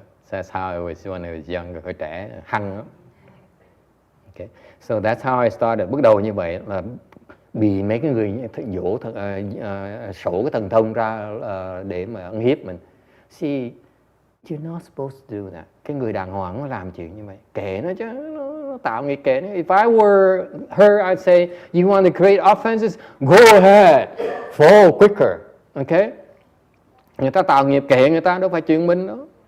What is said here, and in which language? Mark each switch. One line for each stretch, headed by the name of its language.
English: That's how I was when I was young,
Vietnamese: hồi trẻ, hăng lắm.
English: Okay. So that's how I started.
Vietnamese: Bước đầu như vậy là bị mấy cái người dỗ sổ cái thần thông ra để mà ăn hiếp mình.
English: See, you're not supposed to do that.
Vietnamese: Cái người đàng hoàng nó làm chuyện như vậy. Kệ nó chứ, nó tạo nghiệp kệ nó.
English: If I were her, I'd say, you want to create offenses? Go ahead, fall quicker. Okay?
Vietnamese: Người ta tạo nghiệp kệ người ta, đâu phải chuyện mình đó.